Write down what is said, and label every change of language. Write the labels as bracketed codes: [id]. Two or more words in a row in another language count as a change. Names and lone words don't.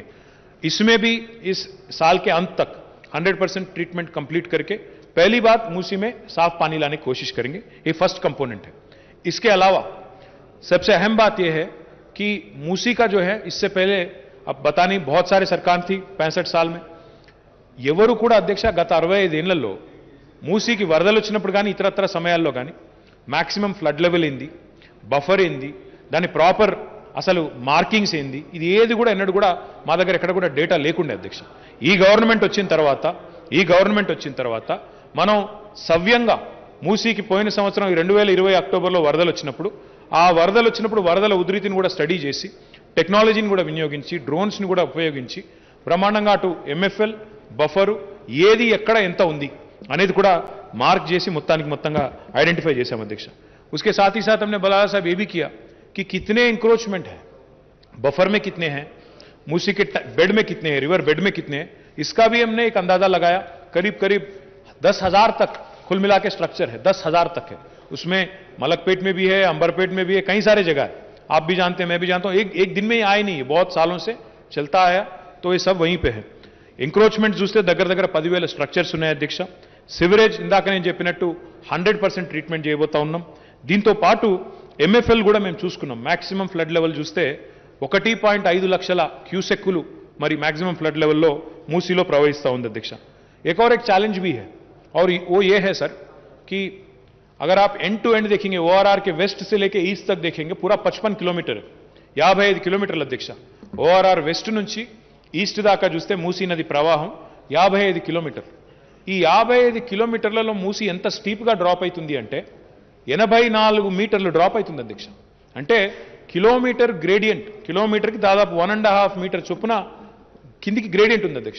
[hi] इसमें भी इस साल के अंत तक 100% [en] treatment complete [hi] करके पहली बात मूसी में साफ पानी लाने की कोशिश करेंगे. ये [en] first component [hi] है. इसके अलावा सबसे अहम बात यह है कि मूसी का जो है, इससे पहले अब बता नहीं, बहुत सारे सरकार थी 65 साल में, [te] ఎవరు కూడా అధ్యక్ష గత 65 ఏళ్లలో మూసీకి వరదలు వచ్చినప్పుడు కానీ ఇతరత్ర సమయాల్లో కానీ [en] maximum flood level [te] ఏంది, బఫర్ ఏంది, దాని ప్రాపర్ అసలు మార్కింగ్స్ ఏంది, ఇది ఏది కూడా ఎన్నడూ కూడా మా దగ్గర ఎక్కడ కూడా డేటా లేకుండే అధ్యక్ష. ఈ గవర్నమెంట్ వచ్చిన తర్వాత మనం సవ్యంగా మూసీకి పోయిన సంవత్సరం 2020 అక్టోబర్లో వరదలు వచ్చినప్పుడు, ఆ వరదలు వచ్చినప్పుడు వరదల ఉధృతిని కూడా స్టడీ చేసి, టెక్నాలజీని కూడా వినియోగించి, డ్రోన్స్ని కూడా ఉపయోగించి బ్రహ్మాండంగా అటు [en] MFL buffer [te] ఏది ఎక్కడ ఎంత ఉంది అనేది కూడా మార్క్ చేసి మొత్తంగా ఐడెంటిఫై చేశాం అధ్యక్ష. [hi] उसके साथ ही साथ हमने बलाला साहब ये भी किया कि कितने इंक्रोचमेंट है, बफर में कितने हैं, मूसी के बेड में कितने हैं, [en] river bed [hi] में कितने हैं, इसका भी हमने एक अंदाजा लगाया. करीब 10,000 तक कुल मिला के स्ट्रक्चर है, 10,000 तक है. उसमें मलकपेट में भी है, अंबरपेट में भी है, कई सारे जगह है. आप भी जानते हैं, मैं भी जानता हूं. एक दिन में ही आए नहीं, बहुत सालों से चलता आया, तो ये सब वहीं पे है. [te] ఎంక్రోచ్మెంట్ చూస్తే దగ్గర 10,000 స్ట్రక్చర్స్ ఉన్నాయి అధ్యక్ష. సివరేజ్ ఇందాక నేను చెప్పినట్టు 100% ట్రీట్మెంట్ చేయబోతా ఉన్నాం. దీంతో పాటు ఎంఎఫ్ఎల్ కూడా మేము చూసుకున్నాం. [en] maximum flood level [te] చూస్తే 1.5 లక్షల క్యూసెక్కులు మరి [en] maximum flood level [te] మూసీలో ప్రవహిస్తూ ఉంది అధ్యక్ష. [hi] एक और एक चैलेंज भी है, और वो ये है सर कि अगर आप [en] end to end [hi] देखेंगे, ओआरआर के वेस्ट से लेके ईस्ट तक देखेंगे, पूरा 55 किलोमीटर, 55 [te] కిలోమీటర్ల అధ్యక్ష. ఓఆర్ఆర్ వెస్ట్ నుంచి ఈస్ట్ దాకా చూస్తే మూసీ నది ప్రవాహం 55 కిలోమీటర్లు. ఈ 55 కిలోమీటర్లలో మూసీ ఎంత స్టీప్గా డ్రాప్ అవుతుంది అంటే 84 మీటర్లు డ్రాప్ అవుతుంది అధ్యక్ష. అంటే [en] kilometer gradient, [te] కిలోమీటర్కి దాదాపు 1.5 మీటర్ చొప్పున కిందికి గ్రేడియంట్ ఉంది అధ్యక్ష.